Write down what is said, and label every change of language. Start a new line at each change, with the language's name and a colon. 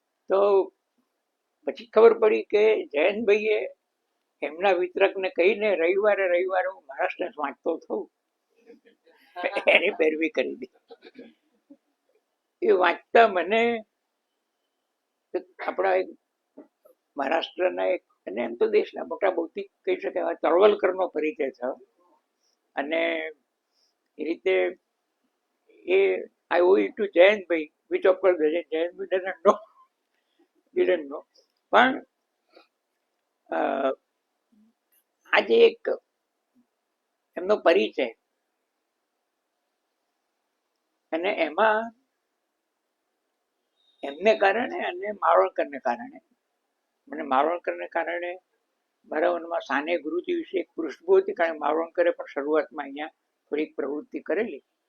Gujarati: તો પછી ખબર પડી કે જયંતભાઈએ એમના વિતરકને કહીને રવિવારે હું મહારાષ્ટ્ર વાંચતો થઉં એની પેરવી કરી દીધી. એ વાંચતા મને આપણા એક મહારાષ્ટ્રના એક, અને એમ તો દેશના મોટા બૌદ્ધિક કહી શકાય તળવલકરનો પરિચય થયો. અને એ રીતે
English: I owe it to Jayantbhai, which of course Jayantbhai didn't know.
Gujarati: પણ આજે એક એમનો પરિચય, અને એમાં એમને કારણે અને માવળકરને કારણે, મને માવળકરને કારણે મારા મનમાં સાને ગુરુજી વિશે એક પૃષ્ઠભૂમિ હતી, કારણ કે માવળકરે પણ શરૂઆતમાં અહીંયા થોડીક પ્રવૃત્તિ કરેલી.